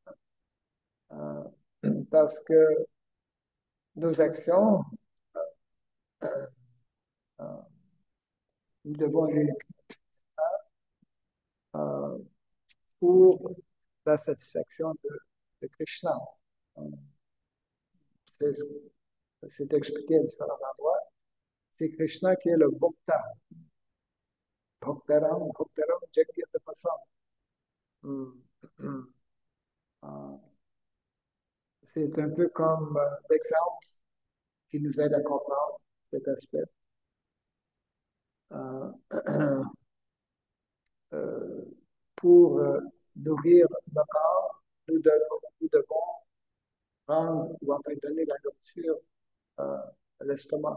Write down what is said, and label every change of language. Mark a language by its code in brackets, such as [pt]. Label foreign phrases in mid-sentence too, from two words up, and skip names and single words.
[fr] Parce que nos actions, euh, euh, nous devons les euh, pour la satisfaction de Krishna. Euh, C'est c'est expliqué à différents endroits. C'est Krishna qui est le Bhokta. [sa] भोक्तारं, यज्ञतपसां. Hum, hum. [fr] Euh, C'est un peu comme l'exemple qui nous aide à comprendre cet aspect. Euh, euh, pour nourrir le corps, nous devons prendre ou enfin donner la nourriture à l'estomac.